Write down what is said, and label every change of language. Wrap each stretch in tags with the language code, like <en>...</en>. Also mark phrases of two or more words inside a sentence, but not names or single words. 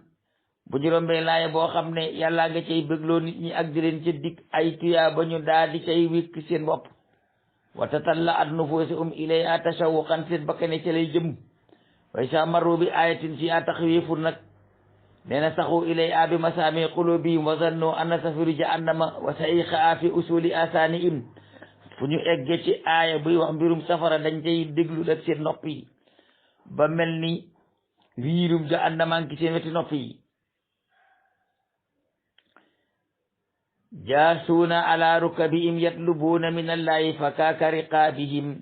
<wo>bu ñu rombee laaya boo xam ne yàlla nga cay bégloo nit ñi ak di leen ca dig ay tuyaa ba ñu daal di cay wékk seen bopp.</wo> <ar>وتطلعت نفوسهم إليها تشوقا,</ar> <wo>seen bakkane ca lay jëm.</wo> <ar>وإذا مروا بآية فيها تخويف</ar> <wo>nag nee na</wo> <ar>أصغوا إليها بمسامع قلوبهم وظنوا أن زفير جهنم وشهيقها في أصول آذانهم.</ar> <wo>fu ñu eggee ci aaya buy wax mbirum safara dañ cay déglu ak seen nopp yi ba mel ni wiirum jahannama ngi seen weti nopp yi.</wo> <ar>جاثين على ركبهم يطلبون من الله فكاك رقابهم.</ar>